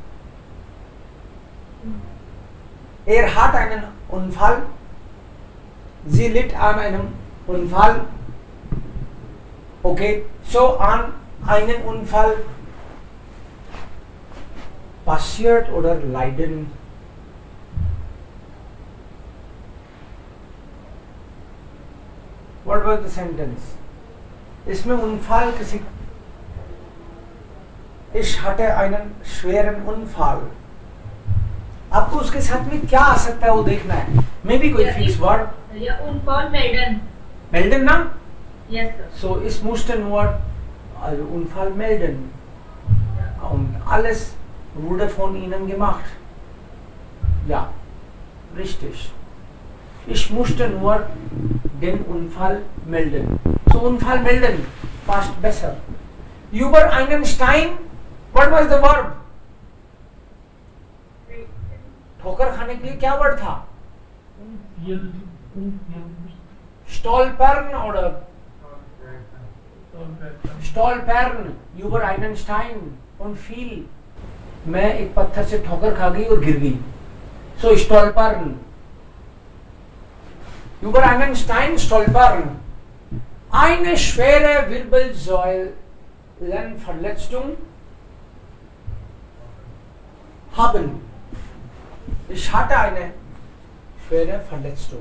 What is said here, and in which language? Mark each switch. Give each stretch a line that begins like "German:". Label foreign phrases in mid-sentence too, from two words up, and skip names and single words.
German: Er hat einen Unfall. Sie litt an einem Unfall. Okay, so an einen Unfall passiert oder leiden.
English: What was the sentence?
Hindi: इसमें Unfall किसी,
German: ich hatte einen schweren Unfall.
Hindi: आपको उसके साथ में क्या आ सकता है वो देखना है.
English: maybe
Hindi: कोई
English: fix word.
German: या Unfall melden. Melden ना?
English: Yes sir.
German: So ich musste nur Unfall melden. Und alles wurde von Ihnen gemacht. Ja, richtig. Ich musste nur den Unfall melden. So Unfall melden passt besser. Über einen Stein.
English: What was the verb?
Hindi: ठोकर खाने के लिए क्या वर्ड था?
German: Stolpern oder Stolpern. Über einen Stein und fiel.
Hindi: मैं एक पत्थर से ठोकर खा गई और गिर गई.
German: So stolpern. Über einen Stein stolpern. Eine schwere Wirbelsäulenverletzung haben. Ich hatte eine schwere Verletzung.